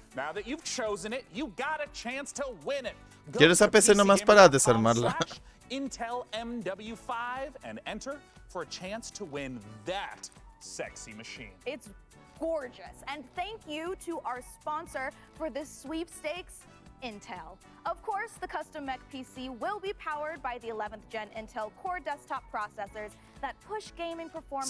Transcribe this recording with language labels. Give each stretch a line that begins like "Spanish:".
English: Now that you've chosen it, you got a chance to win it.
Spanish: Quiero esa PC nomás para desarmarla.
English: Intel MW5 and enter for a chance to win that sexy machine. It's gorgeous. And thank you to our sponsor for this sweepstakes, Intel. Of course, the custom mech PC will be powered by the 11th gen Intel Core desktop processors that push gaming performance